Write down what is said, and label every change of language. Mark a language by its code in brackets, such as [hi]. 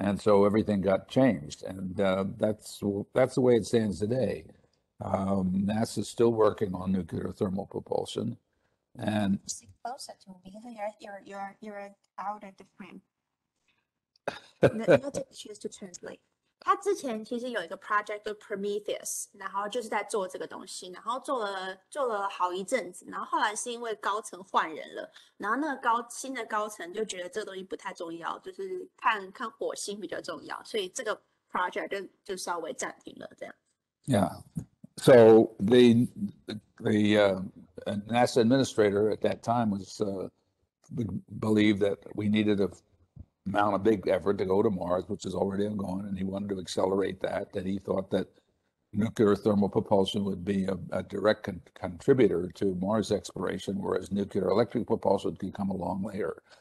[en] And so everything got changed, and that's the way it stands today. NASA's still working on nuclear thermal propulsion, and Sit closer to me because you're out of the frame. You'll take choose to translate. [zh] 他之前其实有一个 project 叫 Prometheus， 然后就是在做这个东西，然后做了好一阵子，然后后来是因为高层换人了，然后那个新的高层就觉得这个东西不太重要，就是看火星比较重要，所以这个 project 就稍微暂停了这样。 [en] Yeah. So the NASA administrator at that time was believed that we needed to mount a big effort to go to Mars, which is already ongoing, and he wanted to accelerate that. That he thought that nuclear thermal propulsion would be a direct contributor to Mars exploration, whereas nuclear electric propulsion could come along later.